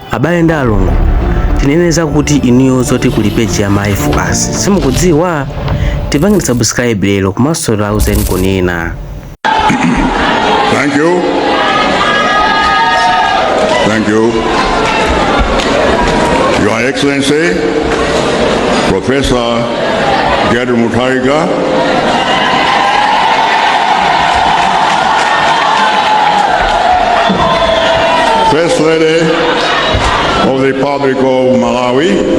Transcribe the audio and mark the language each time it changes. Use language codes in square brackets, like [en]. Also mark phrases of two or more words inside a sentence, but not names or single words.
[ny] abale ndi alongo, tineneza kuti inuyo zoti kuli page ya My Focus simukudziwa, tipangeni subscribe lero komanso lauzeni kunena. [en] Thank you. Thank you. Your Excellency, Professor Gedru Mutharika, First Lady of the Republic of Malawi,